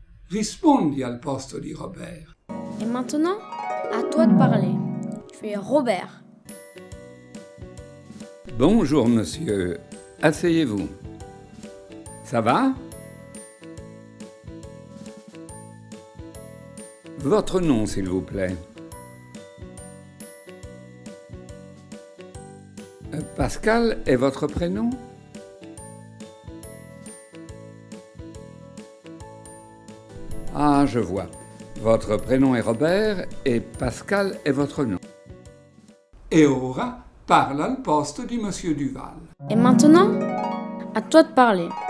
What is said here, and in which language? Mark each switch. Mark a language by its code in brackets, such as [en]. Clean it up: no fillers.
[it] Rispondi al posto di Robert. [fr] Et maintenant, à toi de parler. Tu es Robert. Bonjour monsieur, asseyez-vous. Ça va? Votre nom, s'il vous plaît. Pascal est votre prénom? Ah, je vois. Votre prénom est Robert et Pascal est votre nom. [it] E ora parla al posto di Monsieur Duval. [fr] Et maintenant, à toi de parler.